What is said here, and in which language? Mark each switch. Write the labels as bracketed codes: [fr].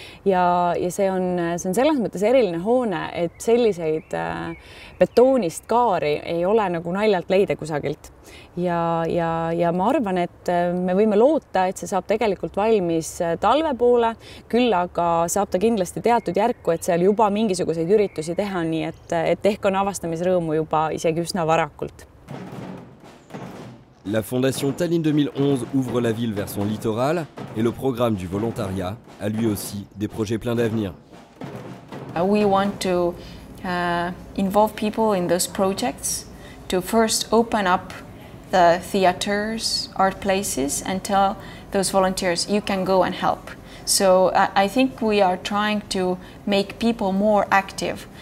[et] ja see on selles mõttes eriline hoone, et selliseid betoonist kaari ei ole nagu naljalt leida kusagilt. Ja ma arvan, et me võime loota, et see saab tegelikult valmis talve poole, küll aga saab ta kindlasti teatud järku, et seal juba mingisuguseid üritusi teha, nii et ehk on avastamisrõõmu juba isegi üsna varakult. [fr] La Fondation Tallinn 2011 ouvre la ville vers son littoral et le programme du volontariat a lui aussi des projets pleins d'avenir. [en] We want to involve people in those projects to first open up the theaters, art places, and tell those volunteers you can go and help. So I think we are trying to make people more active.